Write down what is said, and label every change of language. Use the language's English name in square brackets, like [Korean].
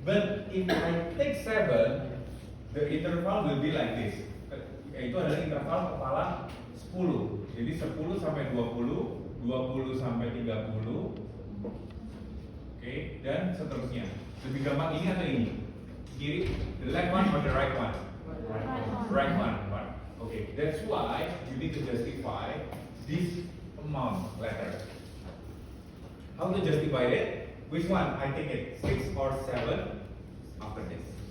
[English] But if I take 7, the interval will be like this. [Indonesian] Yaitu adalah interval kepala 10. Jadi 10 sampai 20, 20 sampai 30. Oke, dan seterusnya. Lebih gampang ini atau ini? Kiri, [English] the left one or the right one? Right one. Okay, that's why you need to justify this amount letter. How to justify it? Which one? I take it 6 or 7 after this.